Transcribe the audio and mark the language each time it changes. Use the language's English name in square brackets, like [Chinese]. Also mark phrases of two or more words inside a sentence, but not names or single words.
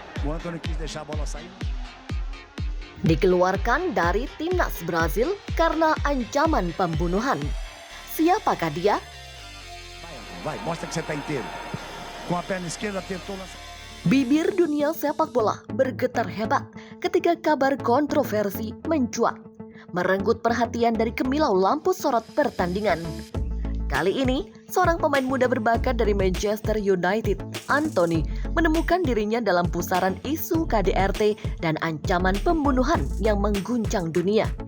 [Portuguese] O Antony quis deixar a bola sair. [Indonesian] Dikeluarkan dari timnas Brazil karena ancaman pembunuhan. Siapakah dia? [Portuguese] Vai, mostra que você está inteiro. Com a perna esquerda tentou lançar. [Indonesian] Bibir dunia sepak bola bergetar hebat ketika kabar kontroversi mencuat, merenggut perhatian dari kemilau lampu sorot pertandingan. Kali ini, seorang pemain muda berbakat dari Manchester United, Antony, menemukan dirinya dalam pusaran isu KDRT dan ancaman pembunuhan yang mengguncang dunia.